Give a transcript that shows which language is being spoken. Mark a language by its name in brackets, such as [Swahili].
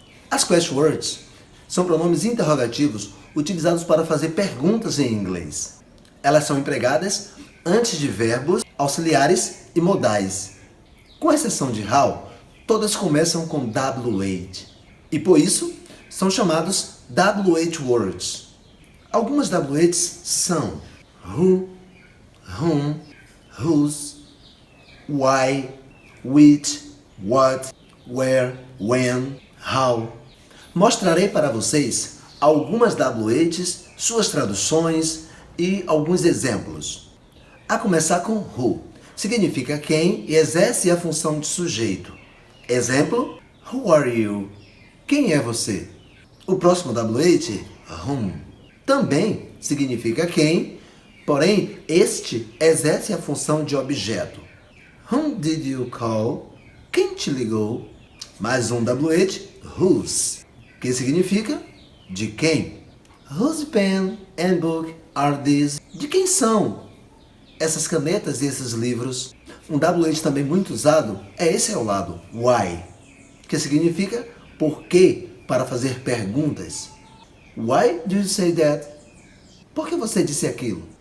[Portuguese] As question words são pronomes interrogativos utilizados para fazer perguntas em inglês. Elas são empregadas antes de verbos, auxiliares e modais. Com exceção de how, todas começam com WH e por isso são chamados WH words. Algumas WHs são who, whom, whose, why, which, what, where, when, how. Mostrarei para vocês algumas WHs, suas traduções e alguns exemplos. A começar com who, significa quem e exerce a função de sujeito. Exemplo, [English] who are you? [Portuguese] Quem é você? O próximo WH, whom, também significa quem, porém este exerce a função de objeto. [English] Whom did you call? [Portuguese] Quem te ligou? Mais um WH, whose, que significa de quem. [English] Whose pen and book are these? [Portuguese] De quem são essas canetas e esses livros? Um WH também muito usado é esse ao lado, why, que significa por quê, para fazer perguntas. [English] Why do you say that? [Portuguese] Por que você disse aquilo?